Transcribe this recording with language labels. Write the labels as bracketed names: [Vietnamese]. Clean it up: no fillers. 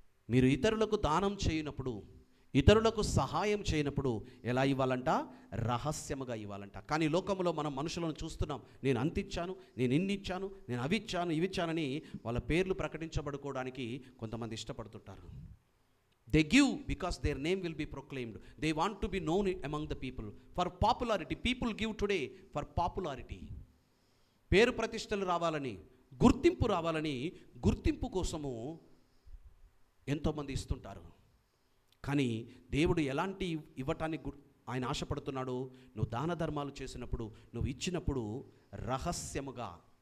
[Telugu] మీరు ఇతరులకు దానం చేయనప్పుడు, ఇతరులకు సహాయం చేయనప్పుడు ఎలా ఇవ్వాలంట? రహస్యముగా ఇవ్వాలంట. కానీ లోకంలో మనం మనుషులను చూస్తున్నాం. నేను అంతిచ్చాను, నేను ఇన్నిచ్చాను, నేను అవిచ్చాను, ఇవిచ్చానని వాళ్ళ పేర్లు ప్రకటించబడుకోవడానికి కొంతమంది ఇష్టపడుతుంటారు. [English] They give because their name will be proclaimed. They want to be known among the people. For popularity. People give today for popularity. [Telugu] పేరు ప్రతిష్టలు రావాలని, గుర్తింపు రావాలని, గుర్తింపు కోసము ఎంతోమంది ఇస్తుంటారు. కానీ దేవుడు ఎలాంటి ఇవ్వటానికి ఆయన ఆశపడుతున్నాడు? నువ్వు దాన ధర్మాలు చేసినప్పుడు, నువ్వు ఇచ్చినప్పుడు రహస్యముగా.